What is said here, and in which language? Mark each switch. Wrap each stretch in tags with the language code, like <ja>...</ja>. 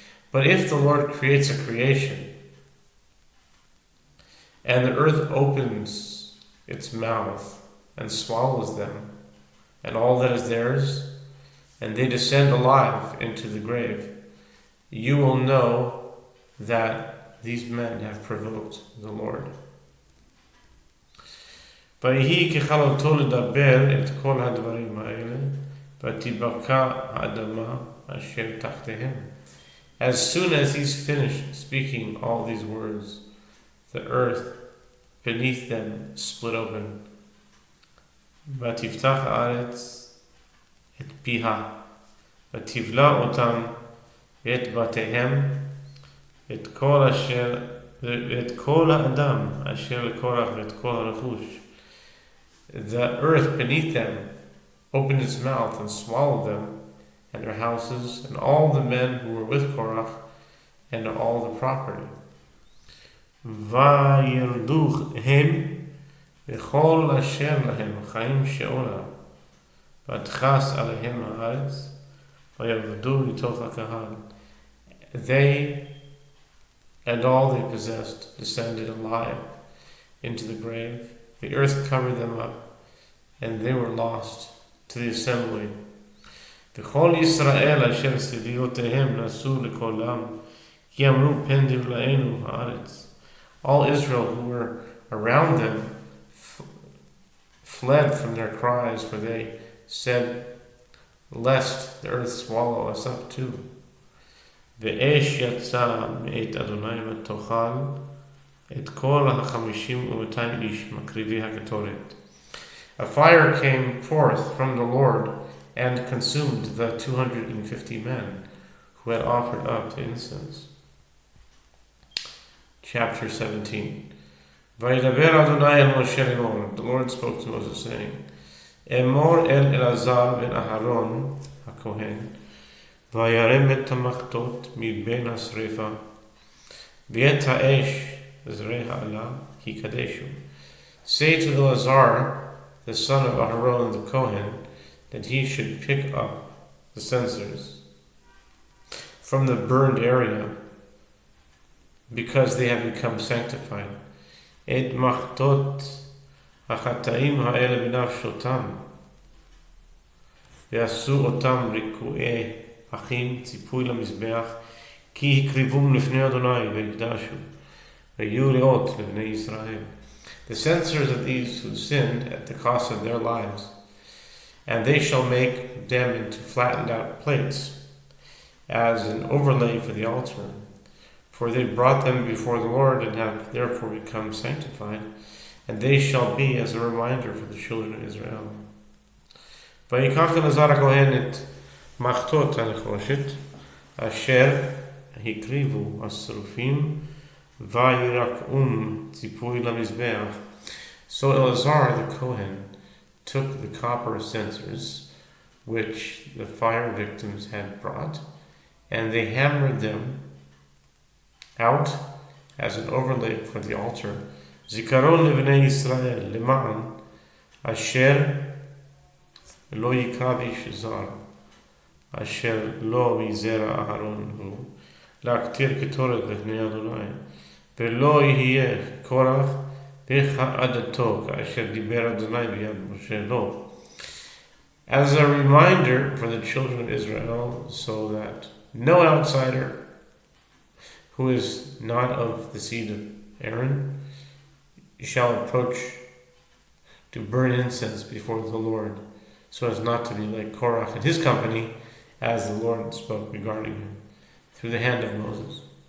<en>But if the Lord creates a creation, and the earth opens its mouth and swallows them, and all that is theirs, and they descend alive into the grave, you will know that these men have provoked the Lord.</en> <he>ויהי ככלותו לדבר את כל הדברים האלה, ותבקע האדמה אשר תחתיהם.</he> <en>As soon as he's finished speaking all these words, the earth beneath them split open.</en> <he>ותפתח הארץ את פיה, ותבלע אותם ואת בתיהם, ואת כל האדם אשר לקורח ואת כל הרכוש.</he> <en>The earth beneath them opened its mouth and swallowed them, and their houses, and all the men who were with Korach, and all the property.</en> <he>Vayirduch hem וכל אשר להם חיים שאולה, ותכס עליהם הארץ, ויעבדו מתוך הקהל.</he> <en>They and all they possessed descended alive into the grave. The earth covered them up, and they were lost to the assembly.</en> <he>וכל ישראל אשר סביבותיהם נסו לקולם, כי אמרו פן דבלענו הארץ.</he> <en>All Israel who were around them fled from their cries, for they said, lest the earth swallow us up too.</en> <he>ואש יצא מאת אדוני ותאכל את כל 50,200 איש מקריבי הקטורת.</he> <en>A fire came forth from the Lord and consumed the 250 men who had offered up the incense. Chapter 17.</en> <he>וידבר אדוני אל משה לאמור.</he> <en>The Lord spoke to Moses, saying,</en> <he>אמור אל אלעזר בן אהרון הכהן, וירם את המחטות מבין השרפה, ואת האש זרי העלה יקדשו.</he> <en>Say to Eleazar, the son of Aharon the Kohen, that he should pick up the censers from the burned area, because they have become sanctified.</en> <he>Et machtot hachataim ha'ele b'nafshotam, ועשו אותם ריקועי אחים ציפוי למזבח, כי הקריבום לפני אדוני ויקדשו, ויהיו לאות לבני ישראל.</he> <en>The censers of these who sinned at the cost of their lives, and they shall make them into flattened out plates, as an overlay for the altar. For they brought them before the Lord, and have therefore become sanctified, and they shall be as a reminder for the children of Israel.</en> <he>ויקח אלעזר הכהן את מחטות הנחושת, אשר הקריבו השרופים, וירקעום ציפוי למזבח.</he> <en>So Eleazar the Kohen took the copper censers, which the fire victims had brought, and they hammered them out as an overlay for the altar.</en> <he>זיכרון לבני ישראל, למען אשר לא יקרב איש זר, אשר לא מזרע אהרון הוא, להקטיר קטורת לפני אדוני, ולא יהיה קורח בכעדתו, כאשר דיבר אדוני ביד משה לו.</he> <en>As a reminder for the children of Israel, so that no outsider who is not of the seed of Aaron shall approach to burn incense before the Lord, so as not to be like Korach and his company, as the Lord spoke regarding him through the hand of Moses.</en>